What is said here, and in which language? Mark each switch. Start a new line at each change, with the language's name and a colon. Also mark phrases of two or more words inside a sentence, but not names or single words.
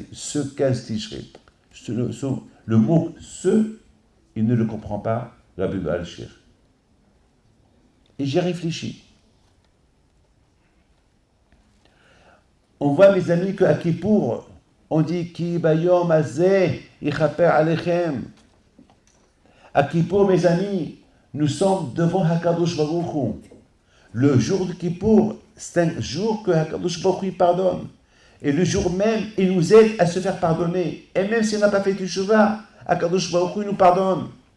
French: Ce 15 Tishrei. Le mot ce, il ne le comprend pas, Rabbi Al-Shir. Et j'y réfléchis. On voit, mes amis, qu'à Kippour, on dit
Hebrew: כי ביום הזה יכפר עליכם.
French: À Kippour, mes amis, nous sommes devant
Hebrew: הקדוש ברוך הוא.
French: Le jour de Kippour, c'est un jour que
Hebrew: הקדוש ברוך הוא
French: pardonne. Et le jour même, il nous aide à se faire pardonner. Et même si on n'a pas fait Teshuvah,
Hebrew: הקדוש ברוך הוא
French: nous pardonne.